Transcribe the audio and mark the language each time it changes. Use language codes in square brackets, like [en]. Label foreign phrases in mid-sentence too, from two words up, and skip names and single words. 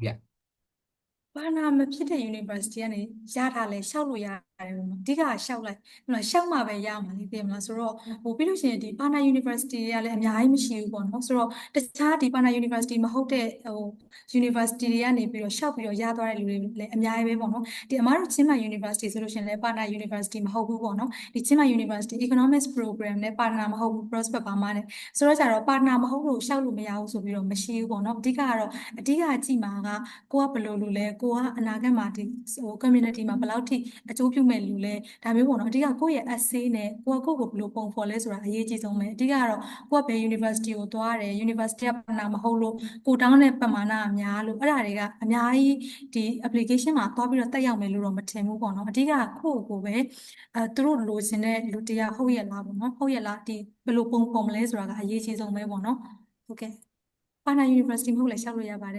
[my] ဘာနာမဖြစ်တဲ့ university ကနေရထားလဲရှောက်လို့ရတယ်ပေါ့နော်အဓိကရှောက်လိုက်ဟိုရှောက်မှပဲရမှာလေသိမလားဆိုတော့ပြီးလို့ရှိရင်ဒီဘာနာ university တွေကလည်းအများကြီးမရှိဘူးပေါ့နော်ဆိုတော့တခြားဒီဘာနာ university မဟုတ်တဲ့university တွေကနေပြီးတော့ရှောက်ပြီးတော့ရသွားတဲ့ လူတွေလည်းအများကြီးပဲပေါ့နော်ဒီအမားတို့ချင်းမိုင် university ဆိုလို့ရှိရင်လည်းဘာနာ university မဟုတ်ဘူးပေါ့နော်ဒီချင်းမိုင် university economics program နဲ့ပါနာမဟုတ်ဘူး prospect ပါမှာနဲ့ဆိုတော့ကြတော့ပါနာမဟုတ်လို့ရှောက် လို့မရဘူးဆိုပြီးတော့မရှိဘူးပေါ့နော်အဓိကကတော့အဓိကကြည့်မှာကကိုကဘယ်လိုလူလဲကိုကအနာဂတ်မှာဒီcommunity မှာဘယ်လောက်ထိအကျိုးပြုမဲ့လူ လဲဒါမျိုးပေါ့နော်အဓိကကိုယ့်ရဲ့ essay နဲ့ကိုကကိုယ့်ကိုဘယ်လိုပုံဖော်လဲဆိုတာအရေးကြီးဆုံးပဲအဓိကကတော့ကိုကဘယ် university ကိုသွားတယ် university ကပနာမဟုတ်လို့ကိုတောင်းတဲ့ပမာဏအများလို့အဲ့ဒါတွေကအများကြီးဒီ application မှာသွားပြီးတော့တက်ရောက်မယ်လို့တော့မထင်ဘူးပေါ့နော်အဓိကကိုယ့်ကိုပဲသူတို့လိုချင်တဲ့လူတရားဟုတ်ရဲ့လားပေါ့နော်ဟုတ်ရဲ့လားဒီဘယ်လိုပုံဖော်မလဲဆိုတာကအရေးကြီးဆုံးပဲပေါ့နော်ဟုတ်ကဲ့ပါနာ university မဟုတ်လည်းရှောက်လို့ရပါတယ်